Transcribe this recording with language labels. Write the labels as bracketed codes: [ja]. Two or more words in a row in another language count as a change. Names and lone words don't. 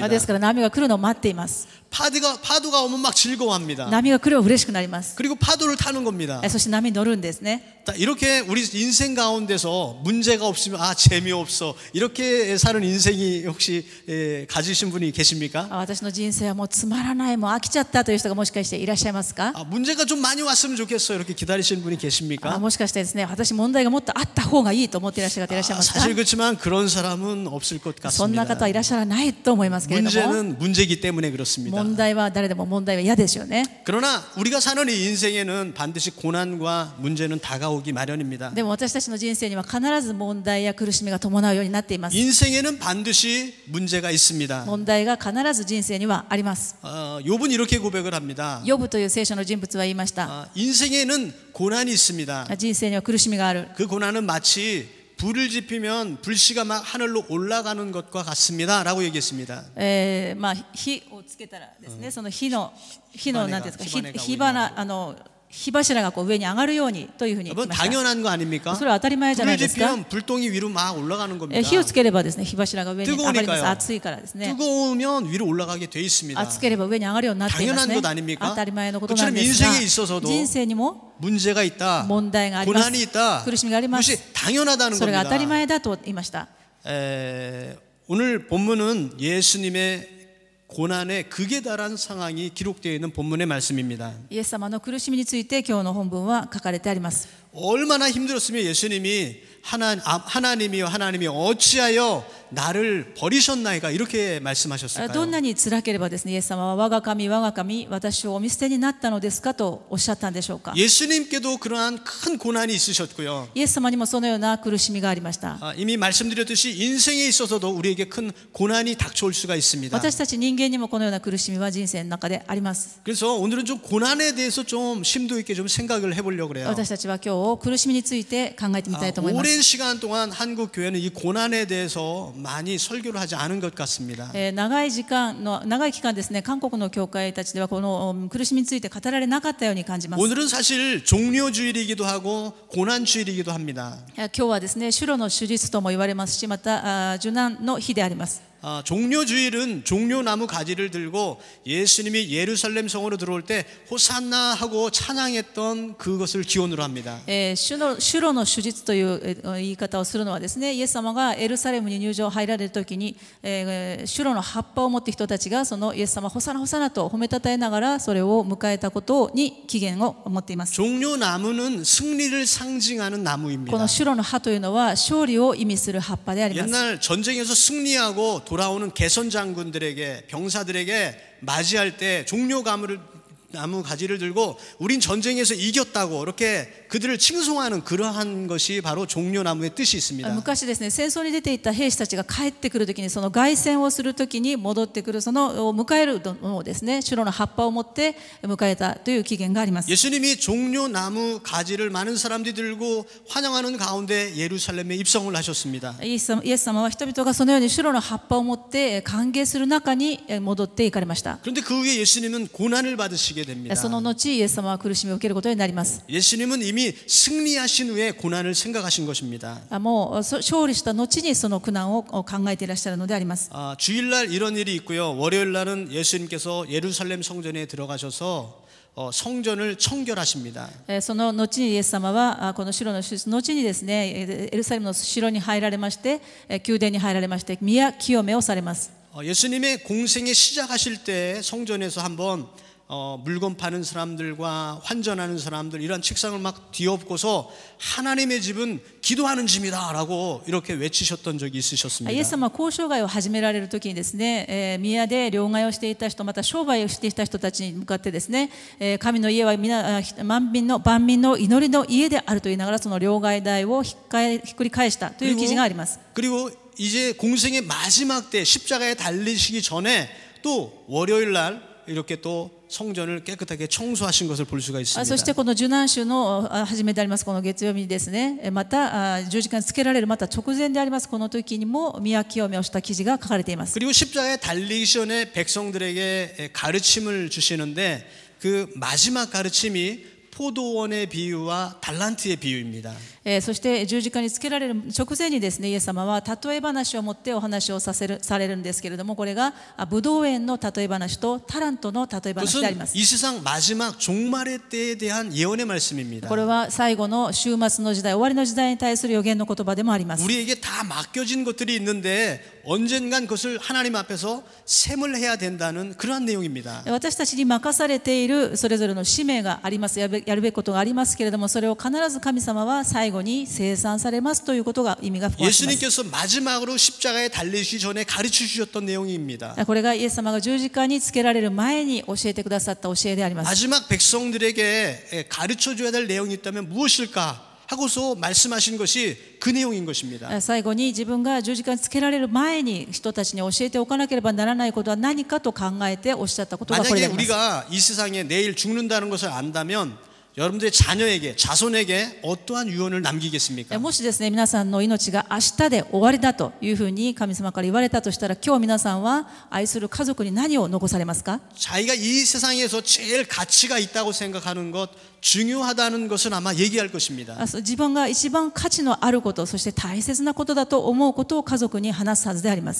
[ja] ですから波が来るのを待っています。 [ko] 파도가 오면 막 즐거워합니다. [ja] 波が来れば嬉しくなります。 [ko] 그리고 파도를 타는 겁니다. [ja] そして波に乗るんですね。 [ko] 이렇게 우리 인생 가운데서 문제가 없으면 재미없어 이렇게 사는 인생이 혹시 가지신 분이 계십니까? [ja] 私の人生はもうつまらない、もう飽きちゃったという人がもしかしていらっしゃいますか？ [ko] 문제가 좀 많이 왔으면 좋겠어 이렇게 기다리시는 분이 계십니까? [ja] もしかしてですね、私問題がもっとあった方がいいと思っていらっしゃる方いらっしゃいますか？ [ko] 사실 그렇지만 그런 사람은 없을 것 같습니다. [ja] そんな方はいらっしゃらないと思いますけれども、 [ko] 문제는 문제이기 때문에 그렇습니다. [ja] 問題は誰でも問題は嫌ですよね。 [ko] 그러나 우리가 사는 이 인생에는 반드시 고난과 문제는 다가오기 마련입니다. [ja] でも私たちの人生には必ず問題や苦しみが伴うようになっています。 [ko] 인생에는 반드시 문제가 있습니다. [ja] 問題が必ず人生にはあります。 [ko] 욥은 이렇게 고백을 합니다. [ja] ヨブという聖書の人物は言いました。 [ko] 인생에는 고난이 있습니다. [ja] 人生には苦しみがある。 [ko] 그 고난은 마치 불을 지피면 불씨가 막 하늘로 올라가는 것과 같습니다라고 얘기했습니다. [ja] まあ火をつけたらですね、その火のなんていうんですか、火柱がこう上に上がるようにというふうに言ってました。 [ko] 당연한 거 아닙니까? [ja] それは当たり前じゃない [ko] 불을 [ja] ですか。 [ko] 지피면 불똥이 위로 막 올라가는 겁니다. [ja] 火をつければですね、火柱が上に上がります。 [ko] 뜨거우니까요. [ja] 熱いからですね。 [ko] 뜨거우면 위로 올라가게 돼 있습니다. [ja] 熱ければ上に上がるようになっています [ko] 당연한 [ja] ね。 [ko] 것 아닙니까? [ja] 当たり前のことなん [ko] 그처럼 [ja] ですが、 [ko] 인생에 있어서도 [ja] 人生にも [ko] 문제가 있다, [ja] 問題があります。 [ko] 고난이 있다. [ja] 苦しみがあります。 [ko] 그것이 당연하다는 [ja] それが当たり [ko] 겁니다. [ja] 前だと言いました。 [ko] 오늘 본문은 예수님의 고난의 극에 달한 상황이 기록되어 있는 본문의 말씀입니다. [ja] イエス様の苦しみについて今日の本文は書かれてあります。 [ko] 얼마나 힘들었으면 예수님이 하나님이 어찌하여 나를 버리셨나이까 이렇게 말씀하셨을까요? [ja] どんなに辛ければですね、イエス様は我が神私をお見捨てになったのですかとおっしゃったんでしょうか。 [ko] 예수님께도 그러한 큰 고난이 있으셨고요. [ja] イエス様にもそのような苦しみがありました。 [ko] 이미 말씀드렸듯이 인생에 있어서도 우리에게 큰 고난이 닥쳐올 수가 있습니다. [ja] 私たち人間にもこのような苦しみは人生の中であります。 [ko] 그래서 오늘은 좀 고난에 대해서 좀 심도 있게 좀 생각을 해보려고 그래요. [ja] 私たちは今日苦しみについて考えてみたいと思います。 [ko] 오랜 시간 동안 한국 교회는 이 고난에 대해서 많이 설교를 하지 않은 것 같습니다. [ja] 長い期間ですね、韓国の教会たちではこの苦しみについて語られなかったように感じます。 [ko] 오늘은 사실 종료주일이기도 하고 고난주일이기도 합니다. [ja] 今日はですね、主の主日とも言われますし、また受難の日であります。 [ko] 종료주일은 종려나무 가지를 들고 예수님이 예루살렘 성으로 들어올 때 호산나 하고 찬양했던 그것을 기원으로 합니다. [ja] 主の主日という言い方をするのはですね、イエス様がエルサレムに入られるときに、主の葉っぱを持って人たちがそのイエス様ホサナホサナと褒めたたえながらそれを迎えたことに起源を持っています。 [ko] 종려나무는 승리를 상징하는 [ja] こ [ko] 나무입니다. [ja] の主の葉というのは勝利を意味する葉っぱであります。 [ko] 옛날 전쟁에서 승리하고 돌아오는 개선 장군들에게 병사들에게 맞이할 때 종려나무 가지를 들고 우린 전쟁에서 이겼다고 이렇게 그들을 칭송하는 그러한 것이 바로 종려나무의 뜻이 있습니다. [ja] 昔ですね、戦争に出ていった兵士たちが帰ってくるときに、その凱旋をするときに戻ってくるその迎えるのをですね、主の葉っぱを持って迎えたという起源があります。 [ko] 예수님이 종려나무 가지를 많은 사람들이 들고 환영하는 가운데 예루살렘에 입성을 하셨습니다. [ja] イエス様は人々がそのように主の葉っぱを持って歓迎する中に戻っていかれました。 [ko] 그런데 그 후에 예수님은 고난을 받으시게 됩니다. [ja] その後イエス様は苦しみを受けることになります。 [ko] 예수님은 이미 승리하신 후에 고난을 생각하신 것입니다. [ja] もう勝利した後にその苦難を考えていらっしゃるのであります。 [ko] 주일날 이런 일이 있고요. 월요일날은 예수님께서 예루살렘 성전에 들어가셔서 성전을 청결하십니다. [ja] その後にイエス様はこの城の手術の後にですね、エルサレムの城に入られまして、宮殿に入られまして宮清めをされます。 [ko] 예수님의 공생에 시작하실 때 성전에서 한번 물건 파는 사람들과 환전하는 사람들 이런 책상을 막 뒤엎고서 하나님의 집은 기도하는 집이다라고 이렇게 외치셨던 적이 있으셨습니다. [ja] イエス様は交渉外を始められるときにですね、宮で両替をしていた人、また商売をしていた人たちに向かってですね、神の家は皆万民の祈りの家であると言いながらその両替台をひっくり返したという記事があります。 [ko] 그리고 이제 공생의 마지막 때 십자가에 달리시기 전에 또 월요일 날 이렇게 또 성전을 깨끗하게 청소하신 것을 볼 수가 있습니다. [ja] そしてこの受難週の初めでありますこの月曜日にですね、また十字架につけられるまた直前でありますこの時にも宮清めをした記事が書かれています。 [ko] 그리고 십자가에 달리기 전에 백성들에게 가르침을 주시는데 그 마지막 가르침이 포도원의 비유와 달란트의 비유입니다. [ja] そして十字架につけられる直前にですね、イエス様は例え話を持ってお話をされるんですけれども、これがブドウ園の例え話とタラントの例え話であります。 [ko] 이 세상 마지막 종말의 때에 대한 예언의 말씀입니다. [ja] これは最後の終末の時代、終わりの時代に対する予言の言葉でもあります。 [ko] 우리에게 다 맡겨진 것들이 있는데 언젠간 그것을 하나님 앞에서 셈을 해야 된다는 그러한 내용입니다. [ja] 私たちに任されているそれぞれの使命があります。やるべきことがありますけれども、それを必ず神様は最後に清算されますということが意味が含まれています。 [ko] 예수님께서 마지막으로 십자가에 달리시기 전에 가르쳐 주셨던 내용입니다. [ja] これがイエス様が十字架につけられる前に教えてくださった教えであります。 [ko] 마지막 백성들에게 가르쳐 줘야 될 내용이 있다면 무엇일까 하고서 말씀하신 것이 그 내용인 것입니다. [ja] 最後に自分が十字架につけられる前に人たちに教えておかなければならないことは何かと考えておっしゃったことがこれ [ko] 만약에 [ja] であります。 [ko] 우리가 이 세상에 내일 죽는다는 것을 안다면 여러분들의 자녀에게, 자손에게 어떠한 유언을 남기겠습니까? [ja] もしですね、皆さんの命が明日で終わりだというふうに神様から言われたとしたら、今日皆さんは愛する家族に何を残されますか？ [ko] 자기가 이 세상에서 제일 가치가 있다고 생각하는 것, 중요하다는 것을 아마 얘기할 것입니다. [ja] 自分が一番価値のあること、そして大切なことだと思うことを家族に話すはずであります。